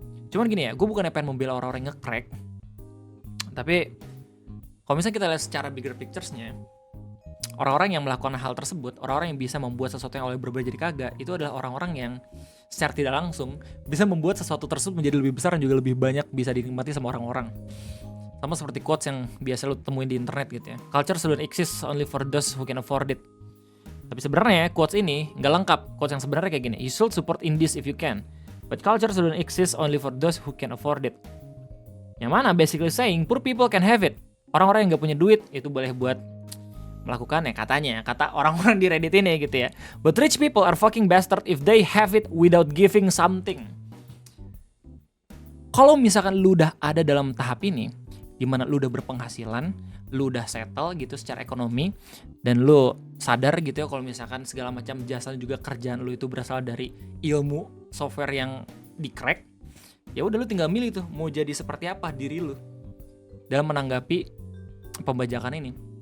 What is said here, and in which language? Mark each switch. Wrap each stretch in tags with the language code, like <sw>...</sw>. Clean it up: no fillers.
<id>Cuman gini ya, gue bukannya pengen membela orang-orang yang nge-crack, tapi kalau misalnya kita lihat secara bigger pictures-nya, orang-orang yang melakukan hal tersebut, orang-orang yang bisa membuat sesuatu yang oleh berbeda jadi kagak, itu adalah orang-orang yang secara tidak langsung bisa membuat sesuatu tersebut menjadi lebih besar dan juga lebih banyak bisa dinikmati sama orang-orang. Sama seperti quotes yang biasa lu temuin di internet gitu ya.</id> <en>Culture shouldn't exist only for those who can afford it.</en> <id>Tapi sebenarnya quotes ini nggak lengkap. Quotes yang sebenarnya kayak gini,</id> <en>you should support indies if you can, but culture shouldn't exist only for those who can afford it.</en> <id>Yang mana</id> <en>basically saying poor people can have it.</en> <id>Orang-orang yang nggak punya duit itu boleh buat melakukannya, katanya, kata orang-orang di Reddit ini gitu ya.</id> <en>But rich people are fucking bastard if they have it without giving something.</en> <id>Kalau misalkan lu udah ada dalam tahap ini, dimana lu udah berpenghasilan, lu udah settle gitu secara ekonomi, dan lu sadar gitu ya kalau misalkan segala macam jasa juga kerjaan lu itu berasal dari ilmu software yang di crack, ya udah lu tinggal milih tuh mau jadi seperti apa diri lu dalam menanggapi pembajakan ini.</id>